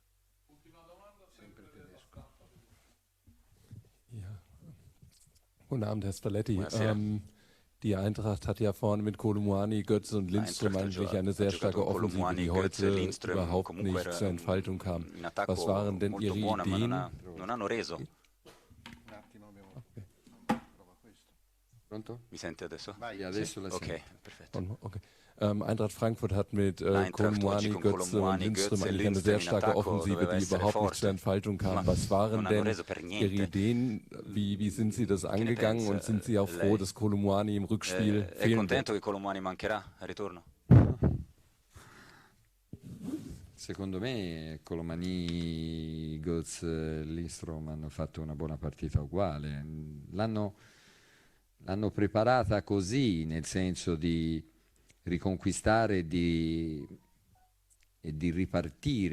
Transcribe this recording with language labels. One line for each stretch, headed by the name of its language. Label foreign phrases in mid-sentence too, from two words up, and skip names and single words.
German: Guten Abend, Herr Spalletti.
Italian: Buonasera.
German: Die Eintracht hat ja vorne mit Kolomuani, Götze und Lindström eigentlich eine sehr starke Offensive, die heute überhaupt nicht zur Entfaltung kam.
Italian: In attacco
German: Was waren denn
Italian: molto
German: Ihre
Italian: buona, ma
German: Ideen?
Italian: non hanno reso. Pronto? Mi sente adesso? Vai, adesso la sento. Ok, perfetto. Okay.
German: Eintracht Frankfurt hat mit
Italian: L'Eintracht oggi Kolomuani, con
German: Götze und Kolomuani, Lindström
Italian: Götze e
German: eigentlich eine
Italian: Lindström
German: sehr
Italian: in
German: starke
Italian: attacco
German: Offensive,
Italian: doveva
German: die
Italian: essere
German: überhaupt nicht
Italian: forte,
German: zur Entfaltung kam.
Italian: ma
German: Was waren
Italian: non hanno
German: denn
Italian: reso per
German: Ihre
Italian: niente.
German: Ideen? Wie sind Sie das
Italian: Che ne
German: angegangen und
Italian: pensa
German: sind Sie auch froh,
Italian: lei?
German: dass Kolomuani im Rückspiel
Italian: È
German: fehlen
Italian: contento
German: wird?
Italian: che Kolomuani mancherà al ritorno? Secondo me Colomani, Götze, Lindström hanno fatto una buona partita uguale. L'hanno preparata così, nel senso di riconquistare e di ripartire.